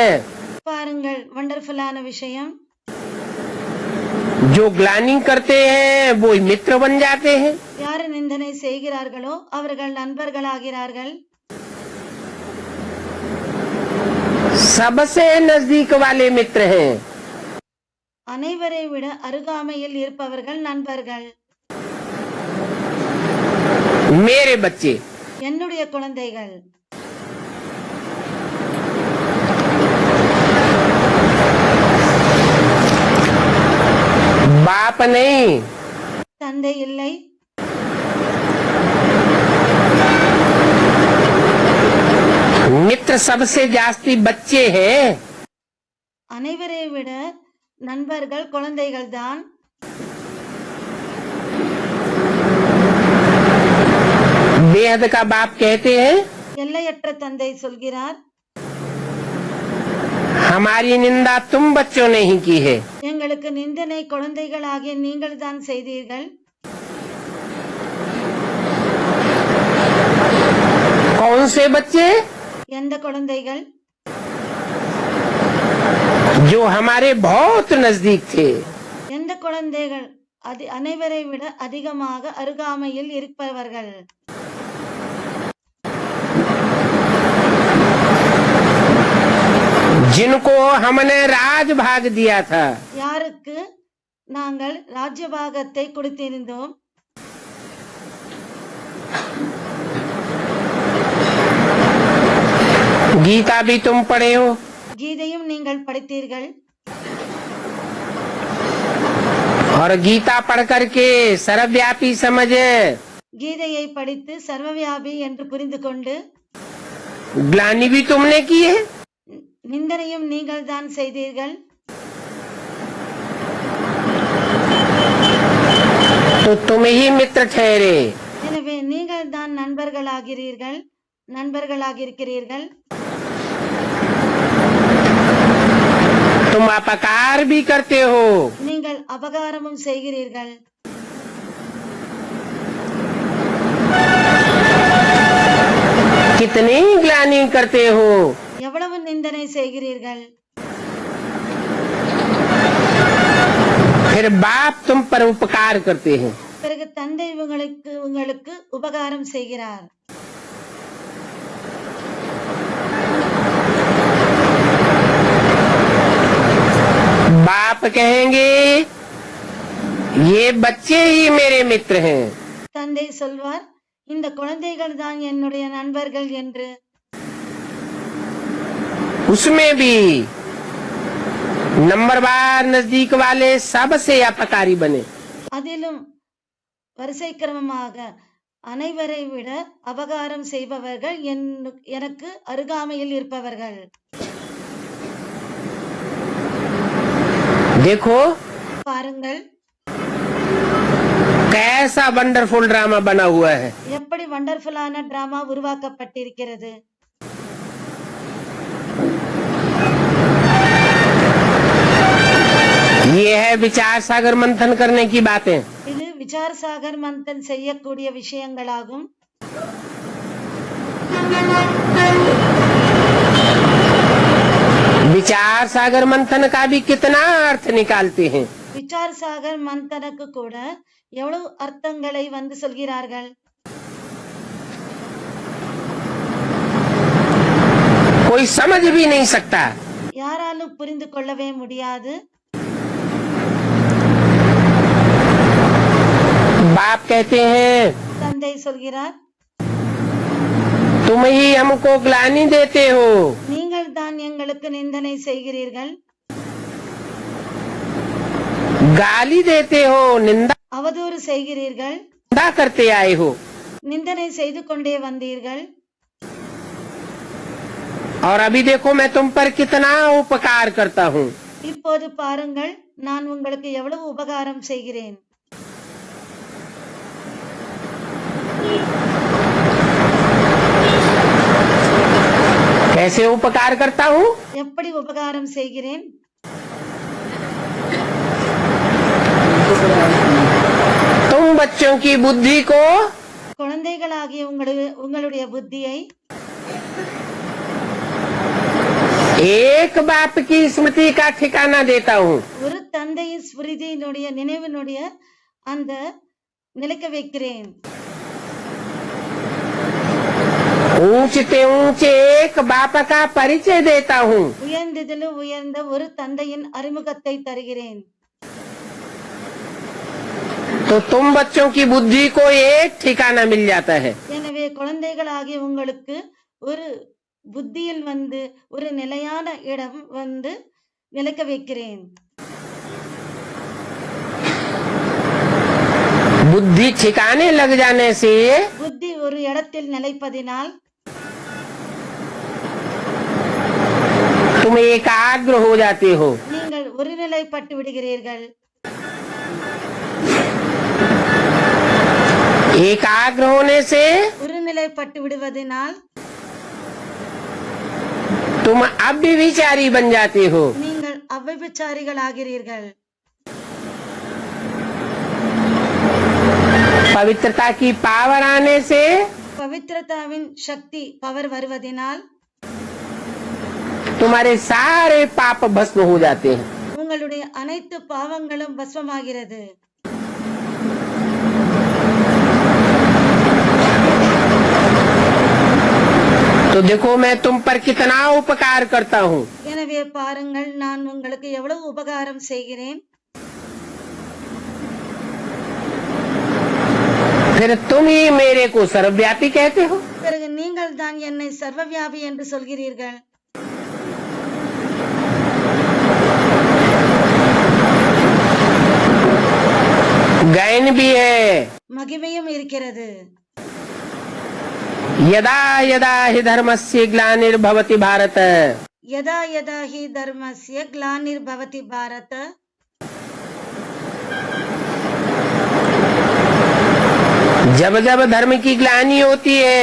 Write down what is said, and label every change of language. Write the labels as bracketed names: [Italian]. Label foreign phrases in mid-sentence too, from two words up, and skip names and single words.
[Tamil] பாருங்கள், வண்டர்ஃபுல்லான விஷயம். [Hindi] जो ग्लानि करते हैं वो मित्र बन जाते हैं। [Tamil] யாரு நிந்தனை செய்கிறார்களோ அவர்கள் நண்பர்களாகிறார்கள். [Hindi] सबसे नजदीक वाले मित्र हैं। [Tamil] அனைவரை விட அருகாமையில் இருப்பவர்கள் நண்பர்கள். [Hindi] मेरे बच्चे, [Tamil] என்னுடைய குழந்தைகள். [Hindi] बाप नहीं, [Tamil] தந்தை இல்லை. [Hindi] मित्र सबसे जास्ती बच्चे हैं। [Tamil] அனைவரை விட நண்பர்கள் குழந்தைகள் தான். [Hindi] बेहद का बाप कहते हैं [Tamil] எல்லையற்ற தந்தை சொல்கிறார், [Hindi] हमारी निंदा तुम बच्चों ने ही की है। [Tamil] எங்களுக்கு நிந்தனை குழந்தைகளாகிய நீங்கள் தான் செய்தீர்கள். [Hindi] से बच्चे [Tamil] எந்த குழந்தைகள் [Hindi] जो हमारे बहुत नजदीक थे, [Tamil] எந்த குழந்தைகள் அனைவரை விட அதிகமாக அருகாமையில் இருப்பவர்கள், [Hindi] जिनको हमने राज भाग दिया था, [Tamil] யாருக்கு நாங்கள் ராஜ்யபாகத்தை கொடுத்திருந்தோம், [Hindi] गीता भी तुम पढ़े हो, [Tamil] கீதையும் நீங்கள் படித்தீர்கள். [Hindi] और गीता पढ़ करके सर्वव्यापी समझ, [Tamil] கீதையை படித்து சர்வவியாபி என்று புரிந்து கொண்டு [Hindi] ग्लानि भी तुमने की है, [Tamil] நிந்தனையும் நீங்கள் தான் செய்தீர்கள். [Hindi] तो तुम ही मित्र ठहरे. [Tamil] எனவே நீங்கள் தான் நண்பர்களாகியிருக்கிறீர்கள். [Hindi] तुम अपकार भी करते हो, [Tamil] நீங்கள் அபகாரமும் செய்கிறீர்கள். [Hindi] कितनी ग्लानि करते हो, [Tamil] எவ்வளவு நிந்தனை செய்கிறீர்கள். [Hindi] फिर बाप तुम पर उपकार करते हैं. [Tamil] பிறகு தந்தை உங்களுக்கு உபகாரம் செய்கிறார். [Hindi] बाप कहेंगे ये बच्चे ही मेरे मित्र हैं, [Tamil] தந்தை சொல்வார் இந்த குழந்தைகள் தான் என்னுடைய நண்பர்கள் என்று. [Hindi] उसमें भी नंबरवार नजदीक वाले सबसे अपकारी बने. [Tamil] அதிலும் வரிசை கிரமமாக அனைவரை விட அபகாரம் செய்பவர்கள் எனக்கு அருகாமையில் இருப்பவர்கள். [Hindi] देखो [Tamil] பாருங்கள் [Hindi] कैसा [English] wonderful drama [Hindi] बना हुआ है. [Tamil] எப்படி [English] wonderful drama [Tamil] உருவாக்கப்பட்டிருக்கிறது. [Hindi] ये है विचार सागर मंथन करने की बातें. [Tamil] இது [Hindi] विचार सागर मंथन [Tamil] செய்யக்கூடிய விஷயங்களாகும். [Hindi] विचार सागर मंथन का भी कितना अर्थ निकालते हैं. विचार सागर मंथन [Tamil] கூட எவ்வளவு அர்த்தங்களை சொல்கிறார்கள். [Hindi] कोई समझ भी नहीं सकता. [Tamil] யாராலும் புரிந்து கொள்ளவே முடியாது. [Hindi] बाप कहते हैं [Tamil] தந்தை சொல்கிறார் [Hindi] तुम ही हमको ग्लानि देते हो, [Tamil] நீங்கள் தான் எங்களுக்கு நிந்தனை செய்கிறீர்கள். [Hindi] गाली देते हो, निंदा [Tamil] அவதூறு செய்கிறீர்கள். [Hindi] करते आए हो. [Tamil] நிந்தனை செய்து கொண்டே வந்தீர்கள். [Hindi] और अभी देखो मैं तुम पर कितना उपकार करता हूँ. [Tamil] இப்போது பாருங்கள் நான் உங்களுக்கு எவ்வளவு உபகாரம் செய்கிறேன். [Hindi] कैसे उपकार करता हूँ? [Tamil] எப்படி உபகாரம் செய்கிறேன். [Hindi] तुम बच्चों की बुद्धि को [Tamil] குழந்தைகளாகிய உங்களுடைய புத்தியை [Hindi] एक बाप की स्मृति का ठिकाना देता हूँ. [Tamil] ஒரு தந்தையின் ஸ்மிருதியினுடைய நினைவினுடைய அந்த நிலைக்க வைக்கிறேன். [Hindi] ऊंचे ऊंचे एक बाप का परिचय देता हूँ. [Tamil] உயர்ந்ததிலும் உயர்ந்த ஒரு தந்தையின் அறிமுகத்தை தருகிறேன். [Hindi] तो तुम बच्चों की बुद्धि को एक ठिकाना मिल जाता है. [Tamil] எனவே குழந்தைகளாகிய உங்களுக்கு ஒரு புத்தியில் ஒரு நிலையான இடம் நிலைக்க வைக்கிறேன். [Hindi] बुद्धि ठिकाने लग जाने से [Tamil] புத்தி ஒரு இடத்தில் நிலைப்பதினால் [Hindi] तुम एकाग्र हो जाते हो. [Tamil] நீங்கள் ஒருநிலைப்பட்டு விடுகிறீர்கள். [Hindi] एकाग्र होने से [Tamil] ஒருநிலைப்பட்டு விடுவதனால் [Hindi] तुम अव्यभिचारी बन जाते हो. [Tamil] நீங்கள் அவ்விபச்சாரிகள் ஆகிறீர்கள். [Hindi] पवित्रता की पावर आने से [Tamil] பவித்ரதாவின் சக்தி பவர் வருவதினால் [Hindi] तुम्हारे सारे पाप भस्म हो जाते हैं। [Tamil] உங்களுடைய அனைத்து பாவங்களும் பஸ்வமாகிறது। [Hindi] तो देखो मैं तुम पर कितना उपकार करता हूँ। [Tamil] எனவே பாருங்கள் நான் உங்களுக்கு எவ்வளவு உபகாரம் செய்கிறேன்। [Hindi] फिर तुम ही मेरे को सर्वव्यापी कहते हो। [Tamil] பிறகு நீங்கள் தான் என்னை சர்வவியாபி என்று சொல்கிறீர்கள்। [Hindi] गायन भी है, [Tamil] மகிமையும் இருக்கிறது। [Sanskrit] यदा यदा हि धर्मस्य ग्लानिर्भवति भारत, यदा यदा हि धर्मस्य ग्लानिर्भवति भारत, [Hindi] जब जब धर्म की ग्लानि होती है